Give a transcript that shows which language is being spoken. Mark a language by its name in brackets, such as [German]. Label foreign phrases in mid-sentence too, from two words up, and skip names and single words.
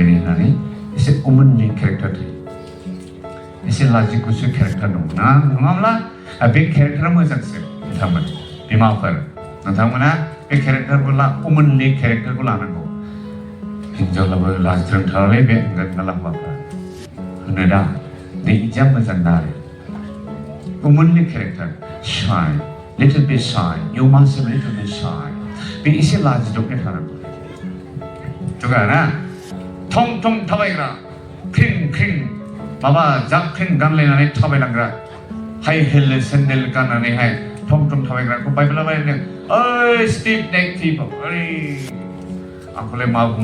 [Bodo] होननानै एसे वुमेननि केरेक्टार थायो एसे लाजि गुसु केरेक्टार दं ना नङाब्ला बे केरेक्टारा मोजांसो नोंथांमोन बिमाफोर नोंथांमोना बे केरेक्टारखौ वुमेननि केरेक्टारखौ लानांगौ हिन्जावलाबो लाजिथारालै बे होनगोन हौवाफ्रा होनो दा बे इदिया मोजां दा आरो वुमेननि केरेक्टार [English] shy little bit shy you must be little bit shy [Bodo] बे एसे लाजिदबनाय थानांगौ जुगा ना थं थाबायग्रा ख्रिं माबा जाख्रिं गानलायनानै थाबायलांग्रा [English] high heel sandal [Bodo] गाननानैहाय थं थाबायग्राखौ बाइबेलाव रायदों ओइ [English] stiff neck people [Bodo] ओइ आंखौलाय मा